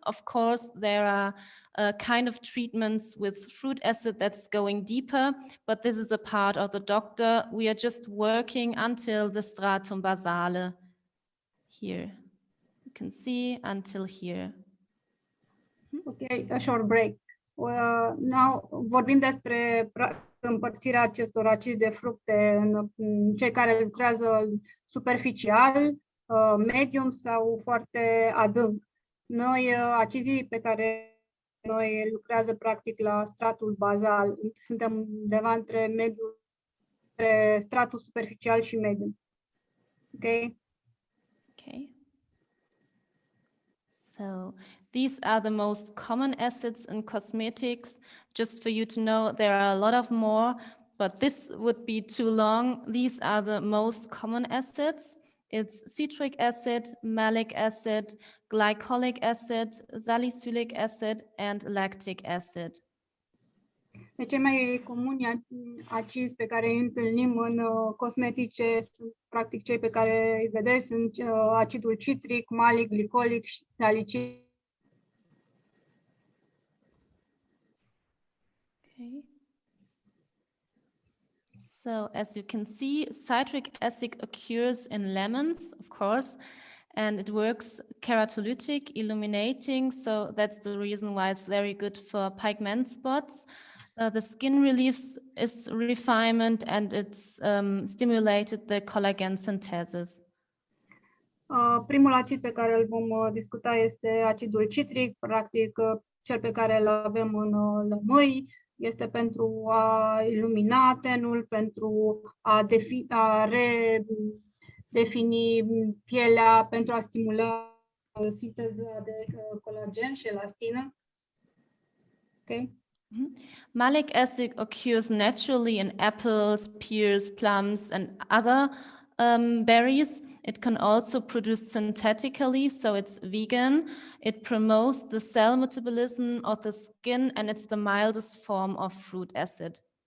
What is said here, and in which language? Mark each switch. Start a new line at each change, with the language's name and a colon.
English: Of course, there are kind of treatments with fruit acid that's going deeper, but this is a part of the doctor. We are just working until the stratum basale. Here, you can see until here. Okay, a short break.
Romanian: Now, vorbim despre împărțirea acestor acizi de fructe în cei care lucrează superficial, medium sau foarte adânc. Noi, acizii pe care noi lucrează practic la stratul bazal, suntem undeva între stratul superficial și medium.
English: Okay? Okay. So these are the most common acids in cosmetics. Just for you to know, there are a lot of more, but this would be too long. These are the most common acids. It's citric acid, malic acid, glycolic acid, salicylic acid, and lactic acid.
Romanian: Deci cei mai comuni acizi pe care îi întâlnim în cosmetice sunt practic cei pe care îi vedeți, sunt acidul citric, malic, glicolic și salicilic.
English: Okay. So as you can see, citric acid occurs in lemons, of course, and it works keratolytic, illuminating. So that's the reason why it's very good for pigment spots. The skin reliefs its refinement, and it's stimulated the collagen synthesis.
Romanian: Primul acid pe care îl vom discuta este acidul citric, practic cel pe care îl avem în lămâi. Este pentru a ilumina tenul, pentru a redefini pielea, pentru a stimula sinteza de colagen și elastină.
English: Okay? Malic acid occurs naturally in apples, pears, plums, and other berries. It can also produce synthetically, so it's vegan. It promotes the cell metabolism of the skin, and it's the mildest form of fruit acid.